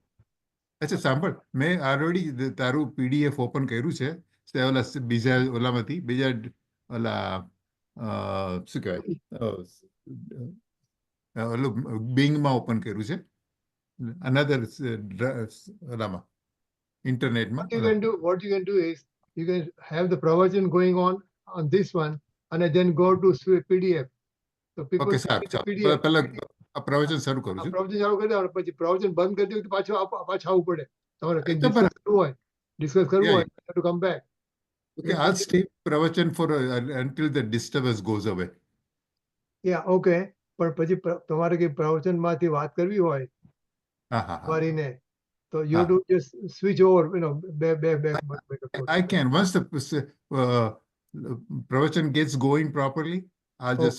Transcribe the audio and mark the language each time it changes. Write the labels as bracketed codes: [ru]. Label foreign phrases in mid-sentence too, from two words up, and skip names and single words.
[gu] અચ્છા સાંભળ, મેં ઓલરેડી તારું [en] PDF open [gu] કર્યું છે. તે ઓલા બીજા ઓલામાંથી બીજા ઓલા શું કહેવાય ઓલું બિંગમાં ઓપન કર્યું છે. અનધર ઓલામાં ઇન્ટરનેટમાં. [en] What you can do is you can have the pravachan going on this one and then go to PDF. So people okay see [gu] સારું, [en] the [gu] ચાલો [en] PDF. [gu] પહેલા આ પ્રવચન શરૂ કરું છું. પ્રવચન ચાલુ કરી દેવાનું, પછી પ્રવચન બંધ કરી દેવું તો પાછું આવવું પડે. તમારે કંઈક તો ડિસ્કસ કરવું [en] Yeah, હોય to come back. Okay, I'll stay pravachan for until the disturbance goes away. Yeah, okay. [gu] પણ પછી તમારે કઈ પ્રવચનમાંથી વાત કરવી હોય હા હા હા. વારીને, તો [en] you have to just switch over, back. I can. Once the pravachan gets going properly, I'll just